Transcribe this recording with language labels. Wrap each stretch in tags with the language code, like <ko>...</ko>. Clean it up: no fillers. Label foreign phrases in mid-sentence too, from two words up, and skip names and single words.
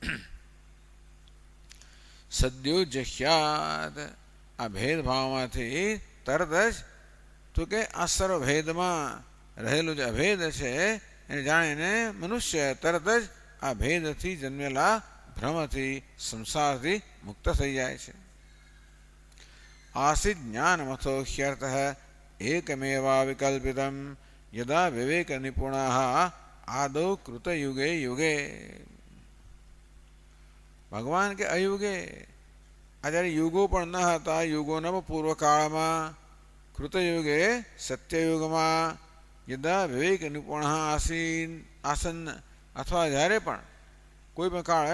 <sa>સદ્યો જહ્યાદ,</sa> <gu>આ ભેદભાવમાંથી તરત જ તો કે આ સર્વભેદમાં રહેલું જે અભેદ છે એને જાણીને મનુષ્ય તરત જ આ ભેદથી જન્મેલા ભ્રમથી સંસારથી મુક્ત થઈ જાય છે.</gu> <sa>આસિદ જ્ઞાનમથો ह्यर्थ एकमेवा विकल्पितम यदा विवेक निपुणा आदौ कृत युगे युगे.</sa> <gu>ભગવાન કે અયુગે, આ જ્યારે યુગો પણ ન હતા, યુગોના પૂર્વકાળમાં, કૃતયુગે સત્યયુગમાં,</gu> <sa>યદા વિવેક નિપુણ આસન,</sa> <gu>અથવા જ્યારે પણ કોઈ પણ કાળે</gu>